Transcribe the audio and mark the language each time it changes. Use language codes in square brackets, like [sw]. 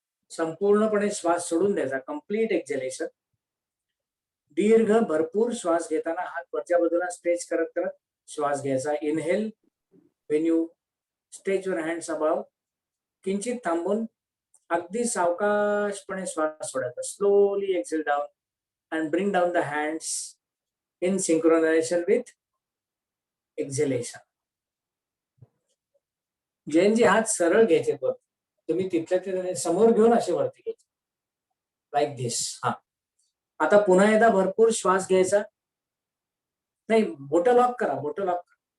[mr] संपूर्णपणे श्वास सोडून द्यायचा, कम्प्लीट एक्झेलेशन. दीर्घ भरपूर श्वास घेताना हात वरच्या बाजूला स्ट्रेच करत करत श्वास घ्यायचा. Inhale [en] when you stretch your hands above, [mr] किंचित थांबून अगदी सावकाशपणे श्वास सोडायचा. [en] Slowly exhale down and bring down the hands in synchronization with exhalation. [mr] Gen Z हात सरळ घ्यायचे वर, तुम्ही तिथल्या तिथे समोर घेऊन असे वरती घ्यायचे, [en] Like this. [mr] हा, आता पुन्हा एकदा भरपूर श्वास घ्यायचा. नाही, बोटं लॉक करा, बोटं लॉक करा.